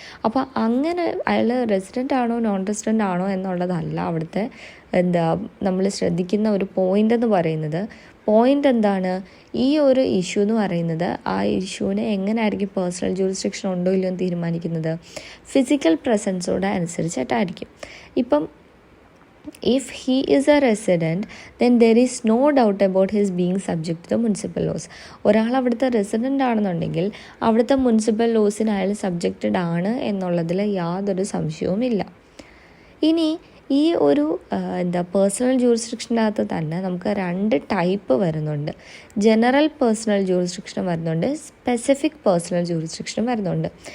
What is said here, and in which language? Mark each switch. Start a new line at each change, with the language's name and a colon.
Malayalam: അപ്പോൾ അങ്ങനെ അയാൾ റെസിഡൻ്റ് ആണോ നോൺ റെസിഡൻ്റ് ആണോ എന്നുള്ളതല്ല അവിടുത്തെ നമ്മൾ ശ്രദ്ധിക്കുന്ന ഒരു പോയിൻ്റ് എന്ന് പറയുന്നത്. പോയിൻ്റ് എന്താണ്? ഈ ഒരു ഇഷ്യൂ എന്ന് പറയുന്നത്, ആ ഇഷ്യൂവിനെ എങ്ങനെയായിരിക്കും പേഴ്സണൽ ജൂറിസ്ഡിക്ഷൻ ഉണ്ടോ ഇല്ലയോ എന്ന് തീരുമാനിക്കുന്നത്? ഫിസിക്കൽ പ്രസൻസോടെ അനുസരിച്ചിട്ടായിരിക്കും. ഇപ്പം
English: if he is a resident, then there is no doubt about his being subject to the municipal laws.
Malayalam: ഒരാൾ അവിടുത്തെ റെസിഡൻ്റ് ആണെന്നുണ്ടെങ്കിൽ അവിടുത്തെ മുനിസിപ്പൽ ലോസിന് അയാൾ സബ്ജക്റ്റഡ് ആണ് എന്നുള്ളതിൽ യാതൊരു സംശയവുമില്ല. ഇനി ഈ ഒരു പേഴ്സണൽ ജൂറിസ്ഡിക്ഷൻ്റെ അകത്ത് തന്നെ നമുക്ക് 2 ടൈപ്പ് വരുന്നുണ്ട്. ജനറൽ പേഴ്സണൽ ജൂറിസ്ഡിക്ഷനും വരുന്നുണ്ട്, സ്പെസിഫിക് പേഴ്സണൽ ജൂറിസ്ഡിക്ഷനും വരുന്നുണ്ട്.